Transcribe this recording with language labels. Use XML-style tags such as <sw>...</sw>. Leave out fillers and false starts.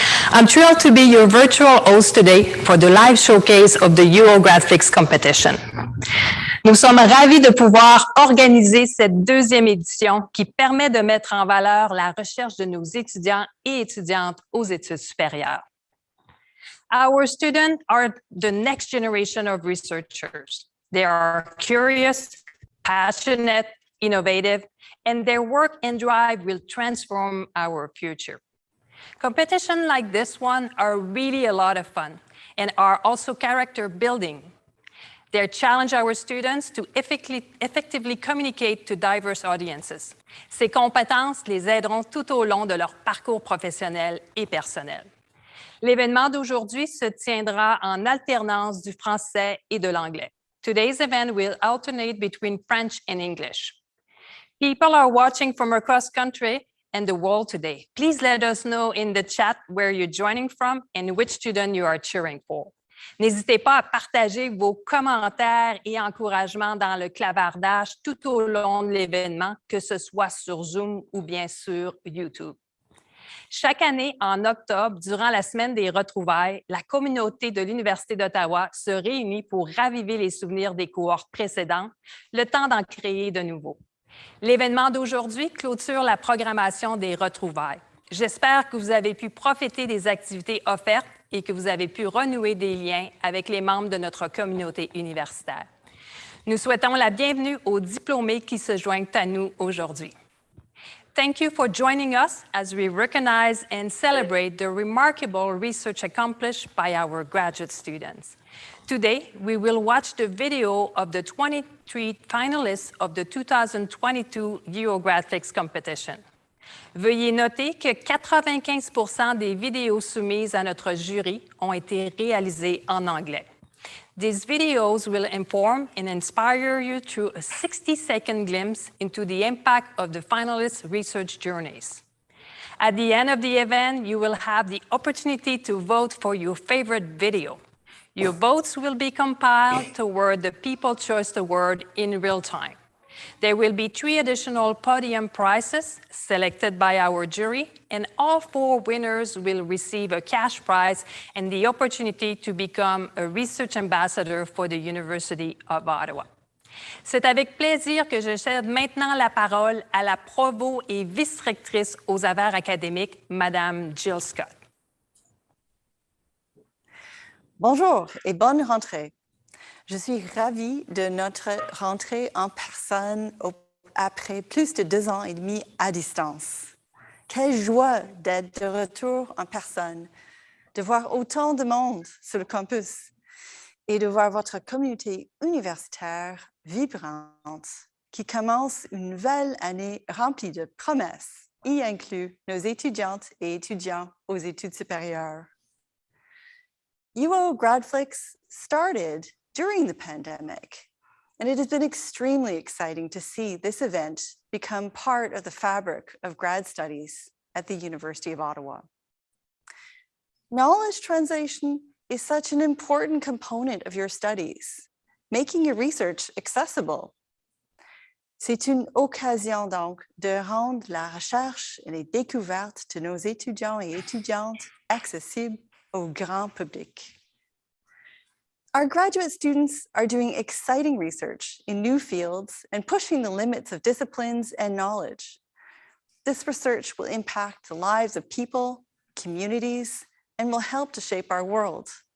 <en>I'm thrilled to be your virtual host today for the live showcase of the uOGRADflix competition.</en> <fr>Nous sommes ravis de pouvoir organiser cette deuxième édition qui permet de mettre en valeur la recherche de nos étudiants et étudiantes aux études supérieures.</fr> <en>Our students are the next generation of researchers. They are curious, passionate, innovative, and their work and drive will transform our future. Competitions like this one are really a lot of fun and are also character building. They challenge our students to effectively communicate to diverse audiences.</en> <fr>Ces compétences les aideront tout au long de leur parcours professionnel et personnel. L'événement d'aujourd'hui se tiendra en alternance du français et de l'anglais.</fr> <en>Today's event will alternate between French and English. People are watching from across country and the world today. Please let us know in the chat where you're joining from and which student you are cheering for.</en> <fr>N'hésitez pas à partager vos commentaires et encouragements dans le clavardage tout au long de l'événement, que ce soit sur Zoom ou bien sur YouTube. Chaque année, en octobre, durant la semaine des retrouvailles, la communauté de l'Université d'Ottawa se réunit pour raviver les souvenirs des cohortes précédentes, le temps d'en créer de nouveaux. L'événement d'aujourd'hui clôture la programmation des retrouvailles. J'espère que vous avez pu profiter des activités offertes et que vous avez pu renouer des liens avec les membres de notre communauté universitaire. Nous souhaitons la bienvenue aux diplômés qui se joignent à nous aujourd'hui.</fr> <en>Thank you for joining us as we recognize and celebrate the remarkable research accomplished by our graduate students. Today, we will watch the video of the 23 finalists of the 2022 uOGRADflix competition.</en> <fr>Veuillez noter que 95% des vidéos soumises à notre jury ont été réalisées en anglais.</fr> <en>These videos will inform and inspire you through a 60-second glimpse into the impact of the finalists' research journeys. At the end of the event, you will have the opportunity to vote for your favorite video. Your votes will be compiled toward the People Choice Award in real time. There will be 3 additional podium prizes selected by our jury, and all 4 winners will receive a cash prize and the opportunity to become a research ambassador for the University of Ottawa.</en> <fr>C'est avec plaisir que je cède maintenant la parole à la provost et vice-rectrice aux affaires académiques, Madame Jill Scott. Bonjour et bonne rentrée. Je suis ravie de notre rentrée en personne après plus de 2 ans et demi à distance. Quelle joie d'être de retour en personne de voir autant de monde sur le campus et de voir votre communauté universitaire vibrante qui commence une nouvelle année remplie de promesses, y inclut nos étudiantes et étudiants aux études supérieures.</fr> <en>uOGRADflix started during the pandemic, and it has been extremely exciting to see this event become part of the fabric of grad studies at the University of Ottawa. Knowledge translation is such an important component of your studies, making your research accessible.</en> <fr>C'est une occasion donc de rendre la recherche et les découvertes de nos étudiants et étudiantes accessibles au grand public.</fr> <en>Our graduate students are doing exciting research in new fields and pushing the limits of disciplines and knowledge. This research will impact the lives of people, communities, and will help to shape our world.</en>